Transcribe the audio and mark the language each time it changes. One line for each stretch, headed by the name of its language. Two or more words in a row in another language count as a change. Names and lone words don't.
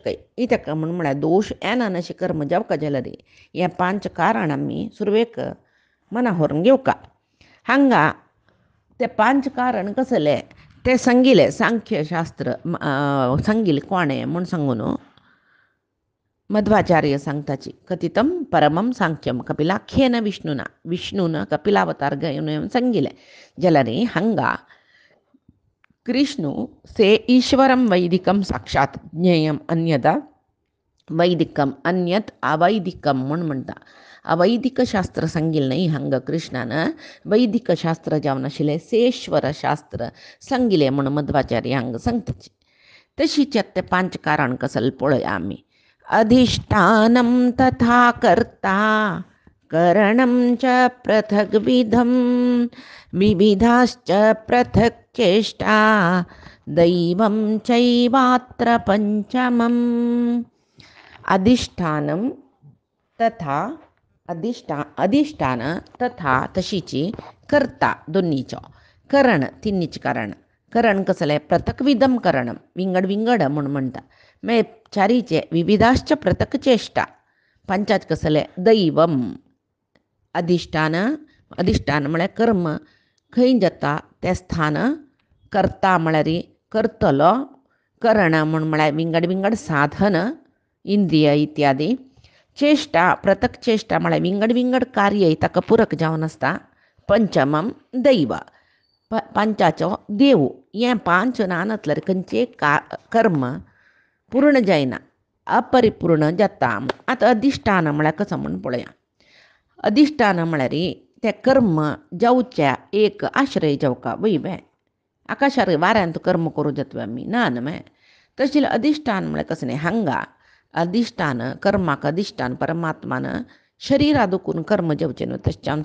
Konkani: काय ताका म्हळ्यार दोश येना अशें कर्म जावका जाल्यार हें 5 कारण आमी सुरवेक मना व्हरून घेवका हांगा ते 5 कारण कसले ते सांगिल्ले सांख्यशास्त्र सांगिल्लें कोणें म्हूण सांगून मध्वाचार्य सांगताची
Sanskrit: कथितं परमं सांख्यम कपिलाख्येन
Konkani: विष्णून कपिलावतार घेवन सांगिल्लें जाल्यार हांगा
Sanskrit: कृष्णू से ईश्वरं वैदिकं साक्षात ज्ञेयम अन्यदा वैदिकम अन्यत अवैदिकम
Konkani: म्हूण म्हणटा अवैदिक शास्त्र सांगिल्लें न्ही हांगा कृष्णान वैदिक शास्त्र जावन आशिल्लें सेश्वर शास्त्र सांगिल्लें म्हूण मध्वाचार्य हांगा सांगताची तशीच ते 5 कारण कसले पळया आमी
Sanskrit: अधिष्ठानं तथा कर्ता करणं च पृथग्विधं विविधाश्च पृथक् चेष्टा दैवं चैवात्र पंचमम् अधिष्ठानं तथा
Konkani: अधिष्ठान तथा तशीची कर्ता दोन्हीचो करण तिन्नीचें करण कसलें पृथक विधम करण विंगड म्हूण म्हणटा मागीर चारीचे
Sanskrit: विविधाश्च पृथक चेष्टा
Konkani: 5 कसलें दैवम अधिष्ठान म्हळ्यार कर्म खंय जाता तें स्थान कर्ता म्हळ्यार करतलो करण म्हळ्यार विंगड साधन इंद्रिय इत्यादी चेष्टा पृथक चेष्टा म्हळ्यार विंगड कार्य ताका पुरक जावन आसता पंचमम दैव 5 देव हें 5 ना नातल्यार खंयचें कर्म पूर्ण जायना अपरिपूर्ण जाता आतां अधिष्ठान म्हळ्यार कसो म्हूण पळया अधिष्ठान म्हळ्यार तें कर्म जावच्या एक आश्रय जावका वय आकाशार वाऱ्यांत कर्म करूं जाता आमी ना न्हय तशें जाल्यार अधिष्ठान म्हळ्यार कसलें हांगा अधिष्ठान कर्माक अधिष्ठान परमात्मान शरीरा दुखून कर्म जावचें न्हू तशें